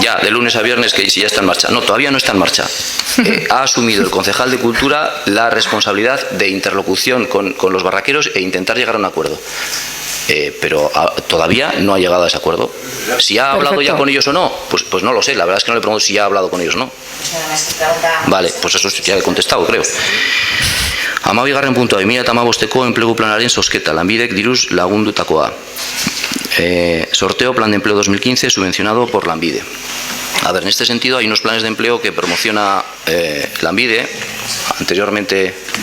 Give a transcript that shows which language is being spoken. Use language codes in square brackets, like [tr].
[es] Ya, de lunes a viernes, que si ya está en marcha. No, todavía no está en marcha. Ha asumido el concejal de Cultura la responsabilidad de interlocución con los barraqueros e intentar llegar a un acuerdo. Pero todavía no ha llegado a ese acuerdo. Si ha hablado ya con ellos o no, pues no lo sé. La verdad es que no le pregunto si ya ha hablado con ellos o no. Vale, pues eso ya he contestado, creo. [eu] Amabi garren puntua, 2015ko enplegu planaren zozketa, lanbidek diruz lagundutakoa. [es] Sorteo plan de empleo 2015 subvencionado por Lanbide. A ver, en este sentido hay unos planes de empleo que promociona Lanbide. Anteriormente...